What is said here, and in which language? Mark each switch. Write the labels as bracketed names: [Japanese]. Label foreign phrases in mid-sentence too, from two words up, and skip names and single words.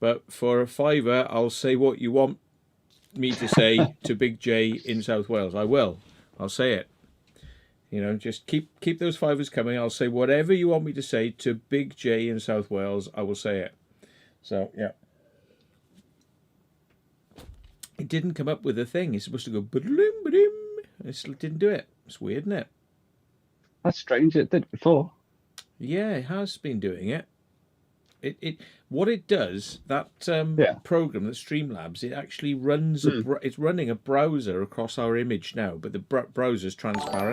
[English] But for a £5, I'll say what you want me to say to Big J in South Wales. I will. I'll say it. You know, just keep those £5s coming. I'll say whatever you want me to say to Big J in South Wales. I will say it. So yeah. It didn't come up with a thing. It's supposed to go ba-dim, ba-dim. It didn't do it. It's weird, isn't it? That's strange. It did before. Yeah, it has been doing it. What it does, that program, that Streamlabs, it actually runs. It's running a browser across our image now, but the browser's transparent.